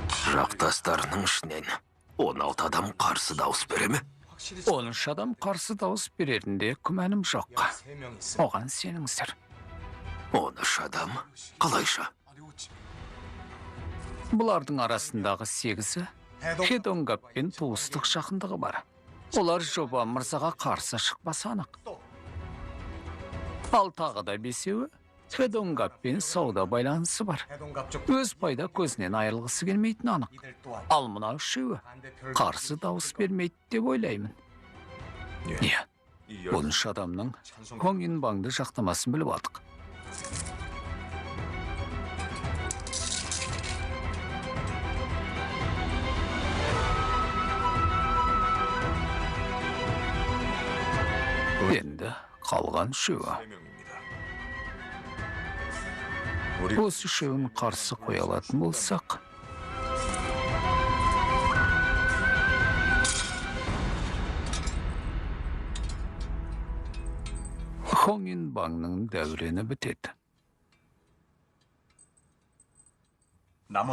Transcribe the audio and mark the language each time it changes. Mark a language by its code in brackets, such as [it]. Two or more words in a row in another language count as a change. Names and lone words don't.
[kk] Жақтастарының ішінен 16 адам қарсы дауыс бере ме? 13 адам қарсы дауыс берерінде күмәнім жоқ. [ko] 3명 있어. [kk] Оған сеніңіздер. 13 адам? Қалайша? Бұлардың арасындағы 8-і Хедонгаппен туыстық жақындығы бар. Олар жоба мырзаға қарсы шықпасы анық. Ал тағы да 5-еуі Хедонгаппен сауда байланысы бар. [ko] 해동갑 쪽 [kk] Өз пайда көзінен айырылғысы келмейтін анық. [ko] 이들 또한 [kk] Ал мына 3-еуі [ko] 반대표를 [kk] қарсы дауыс бермейді деп ойлаймын. Иә, [ko] 이 [kk] 13 адамның [ko] 찬성 [kk] Хоңинбаңды жақтамасын біліп алдық. Енді қалған 3-еуі. [ko] 3명입니다. 우리 [kk] Осы 3-еуін қарсы қоя алатын болсақ, Хоңинбаңның дәурені бітеді. [ko] 나머지